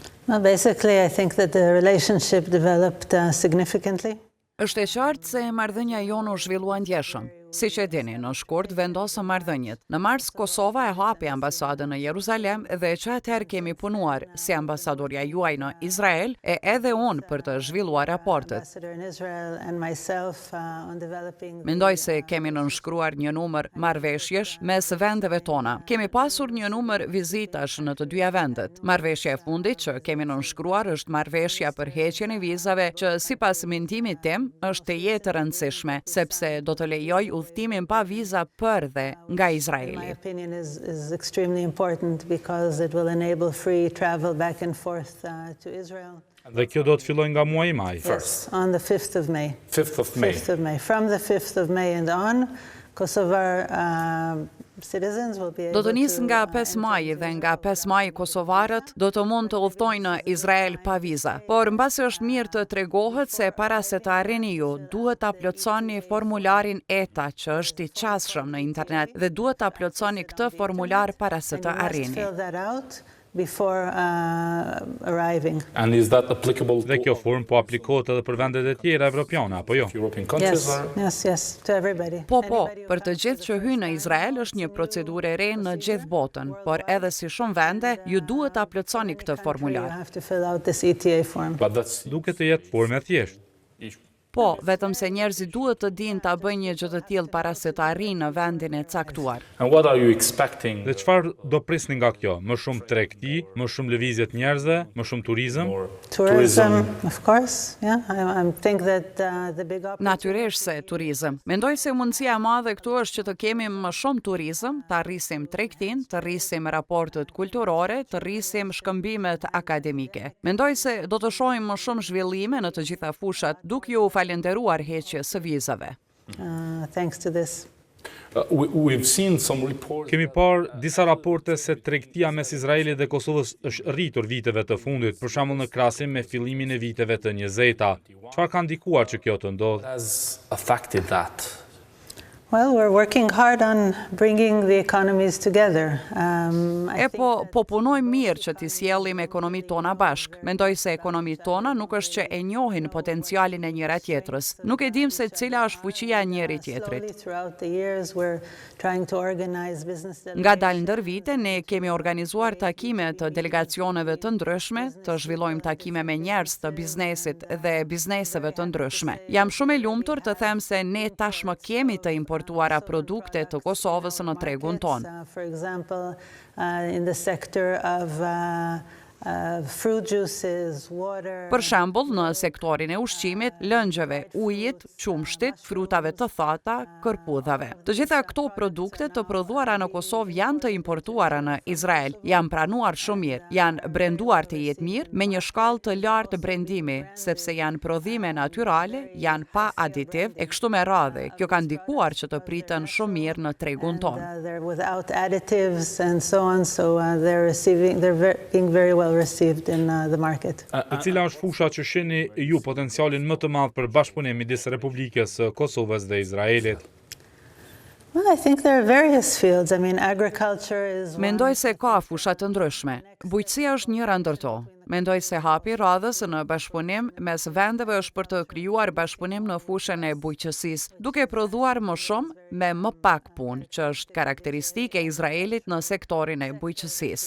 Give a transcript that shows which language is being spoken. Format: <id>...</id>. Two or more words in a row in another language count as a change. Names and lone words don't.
<en>Well, basically, I think that the relationship developed significantly.</en> <sq>Është e qartë se marrëdhënia jonë u zhvillua ndjeshëm. Siç e dini, në shkurt vendosëm marrëdhëniet. Në mars Kosova e hapi ambasadën në Jeruzalem dhe që atëherë kemi punuar si ambasadorja juaj në Izrael e edhe unë për të zhvilluar raportet. Mendoj se kemi nënshkruar një numër marrëveshjesh mes vendeve tona. Kemi pasur një numër vizitash në të dyja vendet. Marrëveshja e fundit që kemi nënshkruar është marrëveshja për heqjen e vizave që sipas mendimit tim është e jetë e rëndësishme, sepse do të lejoj udhëtimin pa viza për dhe nga Izraeli.</sq> <en>My opinion is extremely important because it will enable free travel back and forth to Israel.</en> <sq>Dhe kjo do të fillojë nga muaji maj.</sq> <en>Yes, on the 5th of May. 5th of May. 5th of May. From the 5th of May and on, Kosovar citizens will be able</en> <sq>Do të nisë nga 5 maj dhe nga 5 maj kosovarët do të mund të udhtojnë në Izrael pa viza. Por mbasi është mirë të tregohet se para se të arrini ju, duhet ta plotësoni formularin ETA që është i qasshëm në internet dhe duhet ta plotësoni këtë formular para se të arrini.</sq> <en>fill that out before arriving. And is that applicable</en> <sq>Dhe kjo form po aplikohet edhe për vendet e tjera evropiane apo jo?</sq> <en>Yes, to everybody.</en> <sq>Po, për të gjithë që hyjnë në Izrael është një procedurë e re në gjithë botën, por edhe si shumë vende, ju duhet ta plotësoni këtë</sq> <en>You</en> <sq>formular.</sq> <en>have to fill out this ETA form.</en> <sq>Duket të jetë formë e thjeshtë. Po, vetëm se njerëzit duhet të dinë ta bëjnë një gjë të tillë para se të arrijnë në vendin e caktuar.</sq> <en>And what are you expecting?</en> <sq>Dhe çfarë do prisni nga kjo? Më shumë tregti, më shumë lëvizje të njerëzve, më shumë turizëm?</sq> <en>Tourism, of course. Yeah, I think that the big</en> <sq>Natyrisht se turizëm. Mendoj se mundësia e madhe këtu është që të kemi më shumë turizëm, të arrisim tregtin, të rrisim raportet kulturore, të rrisim shkëmbimet akademike. Mendoj se do të shohim më shumë zhvillime në të gjitha fushat, duke ju falenderuar heqjes së vizave.</sq> <en>thanks to this.</en> <sq>Kemi parë disa raporte se tregtia mes Izraelit dhe Kosovës është rritur viteve të fundit, për shembull në krahasim me fillimin e viteve të 20-ta. Çfarë ka ndikuar që kjo të ndodhë?</sq> <en>Well, we're working hard on bringing the economies together.</en> <sq>Po punojmë mirë që t'i sjellim ekonomitë tona bashk. Mendoj se ekonomitë tona nuk është që e njohin potencialin e njëra tjetrës. Nuk e dim se cila është fuqia e njëri tjetrit. Ngadalë ndër vite, ne kemi organizuar takime të delegacioneve të ndryshme, të zhvillojmë takime me njerëz të biznesit dhe bizneseve të ndryshme. Jam shumë e lumtur të them se ne tashmë kemi të importuara produkte të Kosovës në tregun tonë.</sq> <en>For example, in the sector of fruit juices, water.</en> <sq>Për shembull, në sektorin e ushqimit, lëngjeve, ujit, qumshtit, frutave të thata, kërpudhave. Të gjitha këto produkte të prodhuara në Kosovë janë të importuara në Izrael, janë pranuar shumë mirë, janë brenduar të jetë mirë me një shkallë të lartë brendimi, sepse janë prodhime natyrale, janë pa aditiv e kështu me radhë. Kjo ka ndikuar që të pritën shumë mirë në tregun tonë.</sq> <en>They're without additives and so on, so they're being very well received in the market.</en> <sq>E cila është fusha që shihni ju potencialin më të madh për bashkëpunim midis Republikës së Kosovës dhe Izraelit?</sq> <en>Well, I think there are various fields. I mean, agriculture is</en> <sq>Mendoj se ka fusha të ndryshme. Bujqësia është njëra ndër to. Mendoj se hapi radhës në bashkëpunim mes vendeve është për të krijuar bashkëpunim në fushën e bujqësisë, duke prodhuar më shumë me më pak punë, që është karakteristike e Izraelit në sektorin e bujqësisë.</sq>